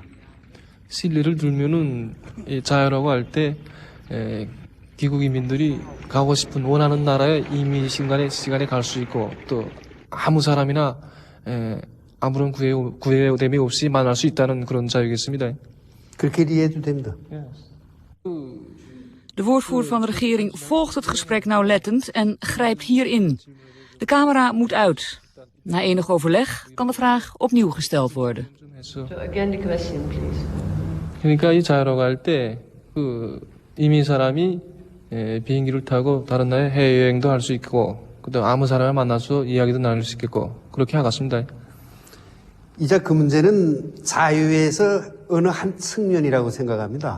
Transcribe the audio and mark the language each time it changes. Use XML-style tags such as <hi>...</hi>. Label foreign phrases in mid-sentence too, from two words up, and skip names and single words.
<ko>실리를 들면은 이 자유라고 할 때 귀국 이민들이 가고 싶은 원하는 나라에 이민 시간에 갈 수 있고, 또 아무 사람이나 아무런 구애됨이 없이 만날 수 있다는 그런 자유겠습니다. 그렇게 이해해도 됩니다.</ko> <nl>De woordvoerder van de regering volgt het gesprek nauwlettend en grijpt hier in. De camera moet uit. Na enig overleg kan de vraag opnieuw gesteld worden.</nl> <en>Again the question, please.</en> <ko>그러니까 이 자유라고 할 때 이민 사람이 비행기를 타고 다른 나라에 해외여행도 할 수 있고, 그다음 아무 사람을 만나서 이야기도 나눌 수 있겠고, 그렇게 하겠습니다. 이제 그 문제는 자유에서 어느 한 측면이라고 생각합니다.</ko>